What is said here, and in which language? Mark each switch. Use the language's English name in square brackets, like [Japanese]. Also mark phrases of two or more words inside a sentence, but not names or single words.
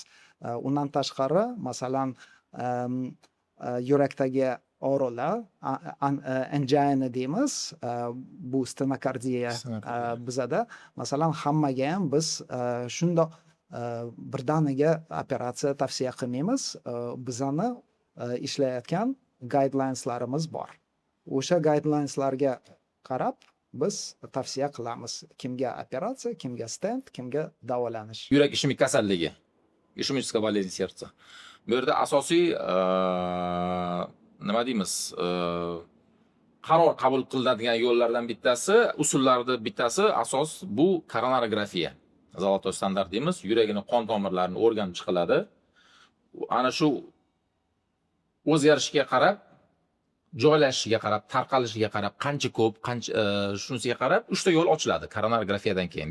[Uzbek] Undan tashqari, masalan, yurakdagi og'riqlar, angina deymiz, bu stenokardiya bizada, masalan, hammaga ham biz shundoq birdaniga operatsiya tavsiya qilmaymiz. Bizani ishlayotgan guidelineslarimiz bor. O'sha guidelineslarga qarab biz tavsiya qilamiz. Kimga operatsiya, kimga stent, kimga davolanish. Yurak ishemik kasalligi, [Russian] ishemическая болезнь сердца. [Uzbek] Bu yerda asosiy nima deymiz, qaror qabul qilinadigan yo'llardan bittasi, usullardan bittasi asos bu koronarografiya. Zolotoy standart deymiz, yuragini qon tomirlarini o'rganib chiqiladi. Ana shu o'zgarishiga qarab, joylashishiga qarab, tarqalishiga qarab, qancha ko'p, qancha shunisiga qarab 3 ta yo'l ochiladi koronarografiyadan keyin.